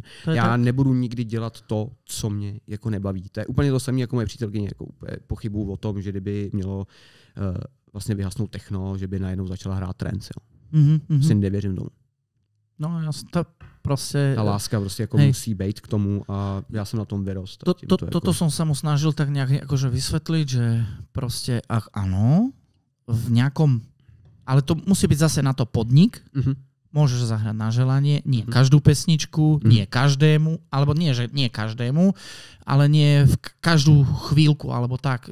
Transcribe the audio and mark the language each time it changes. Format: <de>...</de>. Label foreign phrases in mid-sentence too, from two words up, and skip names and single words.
<cs>Já nebudu nikdy dělat to, co mě jako nebaví. To je úplně to samé jako moje přítelkyně. Jako pochybuju o tom, že kdyby mělo vlastně vyhasnout techno, že by najednou začala hrát trance. Si nevěřím tomu. No, to prostě... Ta láska prostě jako musí být k tomu a já jsem na tom vyrost.</cs> <sk>Toto som sa mu snažil tak nejak akože vysvetliť, že proste áno, v nejakom... Ale to musí byť zase na to podnik. Môžeš zahrať na želanie, nie každú pesničku, nie každému, alebo nie, že nie každému, ale nie v každú chvíľku, alebo tak.</sk>